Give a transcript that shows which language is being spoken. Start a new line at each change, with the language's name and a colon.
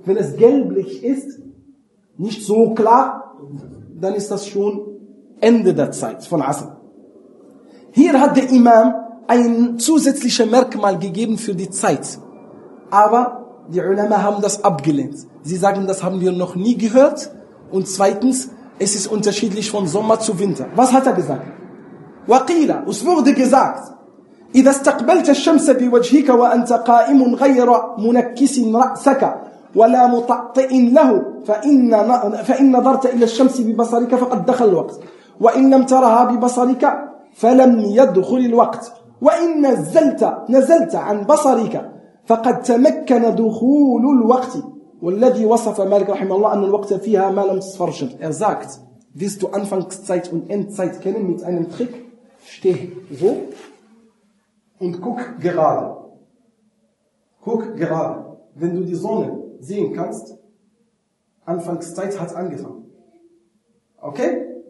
German: Wenn es gelblich ist, nicht so klar, dann ist das schon Ende der Zeit von Asr. Hier hat der Imam ein zusätzliches Merkmal gegeben für die Zeit. Aber die Ulama haben das abgelehnt. Sie sagen, das haben wir noch nie gehört. Und zweitens, es ist unterschiedlich von Sommer zu Winter. Was hat er gesagt?
Arabic: وقيل,
German: es wurde gesagt,
Arabic: إذا استقبلت الشمس بوجهك وأنت قائم غير منكس رأسك ولا مطأطئ له فإن نظرت إلى الشمس ببصرك فقد دخل الوقت وإن لم ترها ببصرك فلم يدخل الوقت وإن نزلت عن بصرك فقد تمكن دخول الوقت والذي وصف مالك رحمه الله أن الوقت فيها ما لم تصفر الشمس.
German: Er sagt, willst du Anfangszeit und Endzeit kennen mit einem Trick? Steh so und guck gerade. Guck gerade. Wenn du die Sonne sehen kannst, Anfangszeit hat angefangen. Okay?